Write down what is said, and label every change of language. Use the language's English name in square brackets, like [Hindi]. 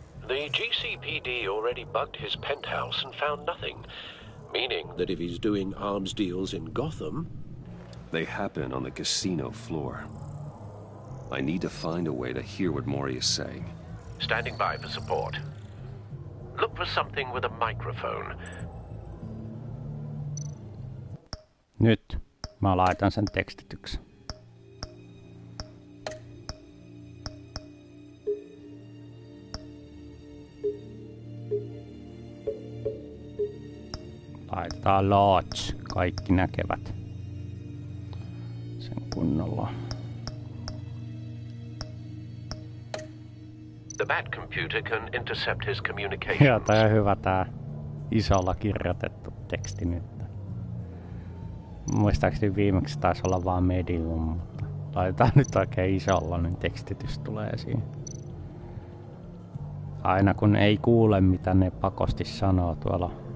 [English] The GCPD already bugged his penthouse and found nothing, meaning that if he's doing arms deals in Gotham... They happen on the casino floor. I need to find a way to hear what Maury is saying. Standing by for support. Look for something with a microphone. [Finnish] Nyt mä laitan sen tekstityksi. Laitetaan large, kaikki näkevät sen kunnolla. [English] The Bat computer can intercept his [Finnish] Ja [English] communications. [Finnish] tää on hyvä tää isolla kirjoitettu teksti nyt. Muistaakseni viimeksi taisi olla vaan medium, mutta laitetaan nyt oikein isolla, niin tekstitys tulee esiin. Aina kun ei kuule mitä ne pakosti sanoo tuolla.